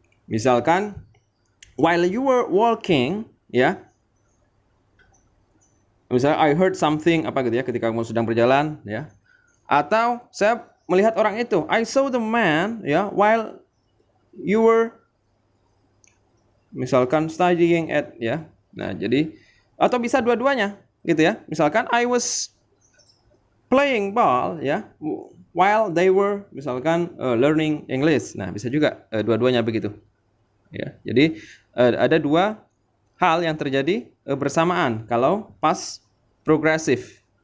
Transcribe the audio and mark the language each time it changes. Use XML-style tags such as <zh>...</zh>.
<en>Misalkan while you were walking ya.</en> <id>Misalnya I heard something apa gitu ya ketika kamu sedang berjalan ya. Atau saya melihat orang itu, I saw the man ya while you were misalkan studying at ya. Nah, jadi atau bisa dua-duanya gitu ya.</id> <en>Misalkan I was playing ball ya while they were misalkan learning English.</en> <id>Nah, bisa juga dua-duanya begitu. Ya. Jadi ada dua hal yang terjadi bersamaan kalau past progresif.</id>